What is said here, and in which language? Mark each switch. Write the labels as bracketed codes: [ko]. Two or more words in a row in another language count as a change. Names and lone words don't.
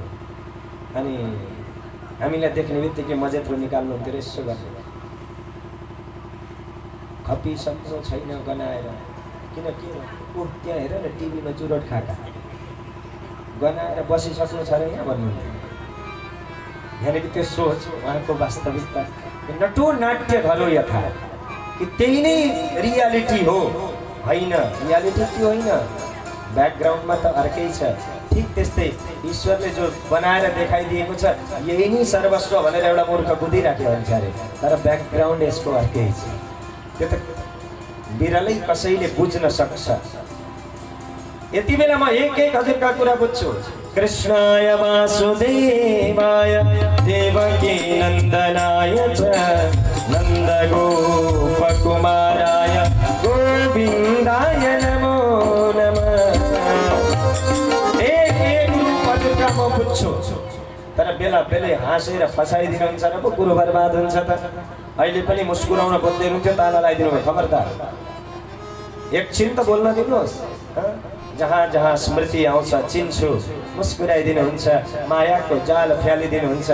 [ne] अनि हामीलाई देख्ने बित्तिकै मजेत्रो निकाल्नुहुन्थ्यो, यसो गर्नु खपिसक्नु छैन गनाएर, किन त्यहाँ हेर न टिभीमा चुरोट खाका गनाएर बसिसक्नु छ र यहाँ भन्नुहुन्थ्यो। यहाँनिर त्यो सोच उहाँको वास्तविकता [sa] नटो नाट्य धरो यथा, [ne] कि त्यही नै रियालिटी हो, होइन रियालिटी त्यो होइन, ब्याकग्राउन्डमा त अर्कै छ। ठिक त्यस्तै ईश्वरले जो बनाएर देखाइदिएको छ यही नै सर्वस्व भनेर एउटा मूर्ख बुद्धि राख्यो हुन्छ अरे, तर ब्याकग्राउन्ड यसको अर्कै छ। त्यो त बिरलै कसैले बुझ्न सक्छ। यति बेला म एक हजुरका कुरा बुझ्छु। [sa] कृष्णाय वासुदेवाय देवकी नन्दनाय च नन्दगोपकुमाराय गोविन्दाय नमो नमः। [ne] एक रूप हजुरका म बुझ्छु, तर बेला बेलै हाँसेर फसाइदिनुहुन्छ र पो कुरो बर्बाद हुन्छ त। अहिले पनि मुस्कुराउन खोज्दै हुनुहुन्थ्यो, ताला लगाइदिनु भयो। खबरदार, एकछिन त बोल्न दिनुहोस्। जहाँ जहाँ स्मृति आउँछ चिन्छु, मुस्कुराइदिनुहुन्छ, मायाको जाल फ्यालिदिनुहुन्छ।